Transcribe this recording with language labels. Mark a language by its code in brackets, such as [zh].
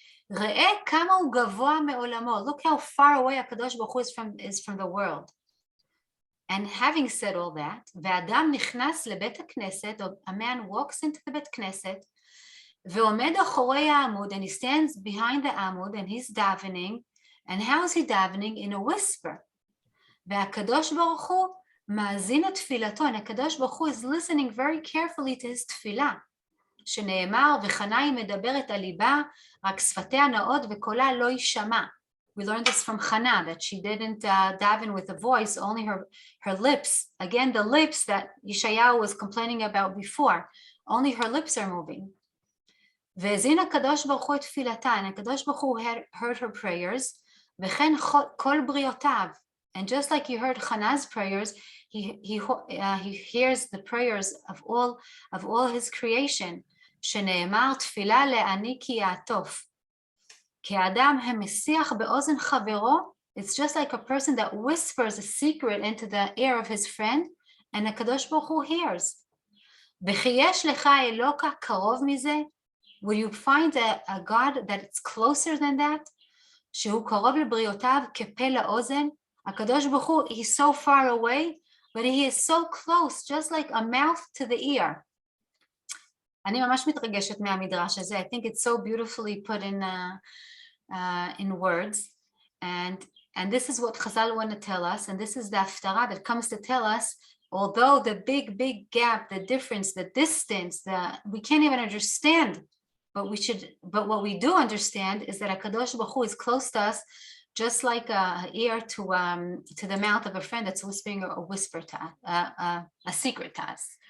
[he] ראה כמה הוא גבוה מעולמו. [en] Look how far away הקדוש ברוך הוא is from the world. And having said all that, [he] ואדם נכנס לבית הכנסת, [en] or a man walks into the בית כנסת, [he] ועומד אחורי העמוד, [en] and he stands behind the עמוד, and he's davening, and how is he davening? In a whisper. [he] והקדוש ברוך הוא מאזין את תפילתו, [en] and הקדוש ברוך הוא is listening very carefully to his תפילה, [he] שנאמר, וחנה היא מדברת על ליבה, רק שפתיה נאות וקולה לא יישמע. [en] We learned this from Hannah, that she didn't daven with a voice, only her lips. Again, the lips that Yeshayahu was complaining about before, only her lips are moving. [he] והאזין הקדוש ברוך הוא את תפילתה, [en] and הקדוש ברוך הוא heard her prayers, [he] וכן כל בריאותיו. [en] And just like you heard Hannah's prayers, he hears the prayers of all his creation, [he] שנאמר תפילה לעני כי יעטוף. כי האדם המשיח באוזן חברו, [en] it's just like a person that whispers a secret into the ear of his friend, and הקדוש ברוך הוא hears. [he] וכי יש לך אלוקה קרוב מזה? [en] Will you find a God that it's closer than that? [he] שהוא קרוב לבריאותיו כפה לאוזן? [en] הקדוש ברוך הוא, he's so far away, but he is so close, just like a mouth to the ear. [he] אני ממש מתרגשת מהמדרש הזה. [en] I think it's so beautifully put in words. And this is what Chazal want to tell us, and this is the הפטרה that comes to tell us, although the big gap, the difference, the distance, we can't even understand, but what we do understand is that HaKadosh Baruch Hu is close to us, just like an ear to the mouth of a friend that's whispering a whisper to us, a secret to us.